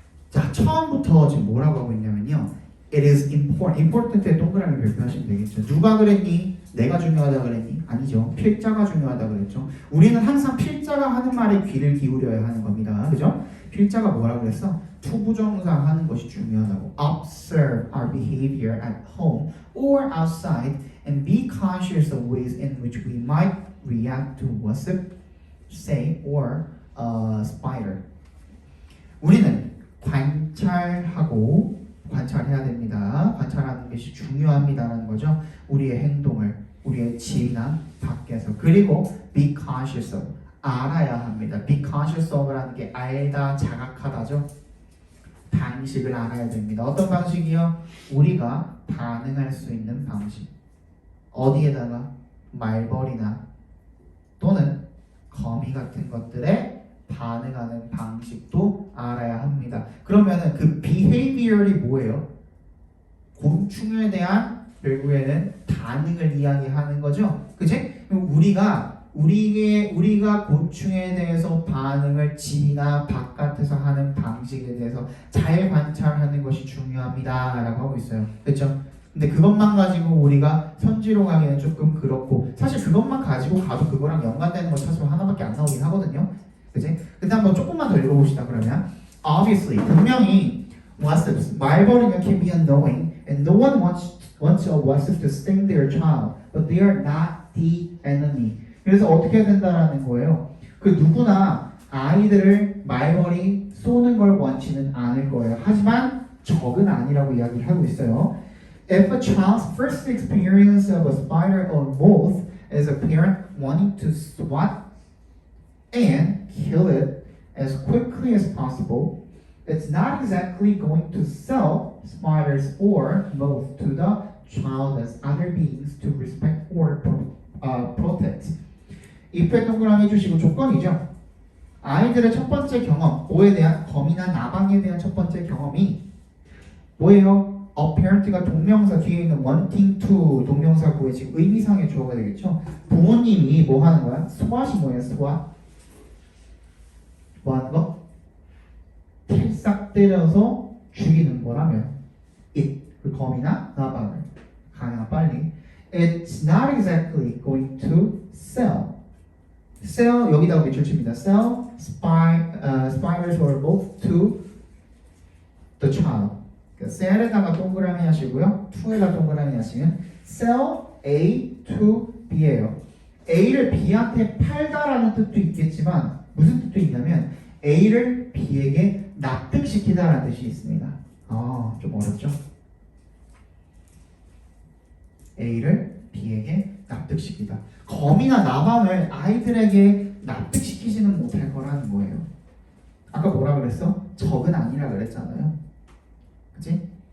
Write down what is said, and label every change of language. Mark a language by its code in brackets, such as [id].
[ko] 자, 처음부터 지금 뭐라고 하고 있냐면요. [en] It is important. [ko] important에 동그라미 별표하시면 되겠죠. 누가 그랬니? 내가 중요하다 그랬니? 아니죠. 필자가 중요하다 그랬죠. 우리는 항상 필자가 하는 말에 귀를 기울여야 하는 겁니다. 그죠? 필자가 뭐라고 그랬어? 투부정사 하는 것이 중요하다고. [en] Observe our behavior at home or outside and be cautious of ways in which we might react to gossip, say, or a spider. [ko] 우리는 관찰해야 됩니다. 관찰하는 것이 중요합니다라는 거죠. 우리의 행동을, 우리의 집이나 밖에서. 그리고 [en] be cautious of, [ko] 알아야 합니다. [en] be cautious of라는 [ko] 게 알다, 자각하다죠. 방식을 알아야 됩니다. 어떤 방식이요? 우리가 반응할 수 있는 방식. 어디에다가? 말벌이나 또는 거미 같은 것들에 반응하는 방식도 알아야 합니다. 그러면은 그 behavior이 뭐예요? 곤충에 대한 결국에는 반응을 이야기하는 거죠. 그치? 그럼 우리가 곤충에 대해서 반응을 집이나 바깥에서 하는 방식에 대해서 잘 관찰하는 것이 중요합니다 라고 하고 있어요. 그렇죠? 근데 그것만 가지고 우리가 선지로 가기는 조금 그렇고 사실 그것만 가지고 가도 그거랑 연관되는 거 찾으면 하나밖에 안 나오긴 하거든요. 그치? 근데 한번 조금만 더 읽어봅시다. 그러면 [en] Obviously [ko] 분명히 [en] wasps [ko] 말벌이는 [en] can be annoying and no one wants a wasp to sting their child but they are not the enemy. [ko] 그래서 어떻게 해야 된다라는 거예요. 그 누구나 아이들을 말벌이 쏘는 걸 원치는 않을 거예요. 하지만 적은 아니라고 이야기를 하고 있어요. [en] If a child's first experience of a spider or moth is a parent wanting to swat and kill it as quickly as possible, it's not exactly going to sell spiders or moths to the child as other beings to respect or protect. [ko] if에 동그라미 해주시고 조건이죠. 아이들의 첫 번째 경험, 뭐에 대한 거미나 나방에 대한 첫 번째 경험이 뭐예요? apparent가 동명사 뒤에 있는 [en] wanting to [ko] 동명사 구에 지금 의미상의 주어가 되겠죠. 부모님이 뭐 하는 거야? swat이 뭐예요? swat 뭐 하는 거? 찰싹 때려서 죽이는 거라면 it, 그 거미나 나방을 가능한 빨리 [en] it's not exactly going to sell [ko] 여기다가 밑줄칩니다. [en] sell spiders or moths to the child. [ko] sell에다가 동그라미 하시고요. to에다 동그라미 하시면 sell A to B예요. A를 B한테 팔다라는 뜻도 있겠지만 무슨 뜻도 있냐면 A를 B에게 납득시키다라는 뜻이 있습니다. 좀 어렵죠? A를 B에게 납득시키다. 거미나 나방을 아이들에게 납득시키지는 못할 거라는 거예요. 아까 뭐라 그랬어? 적은 아니라 그랬잖아요. 그치?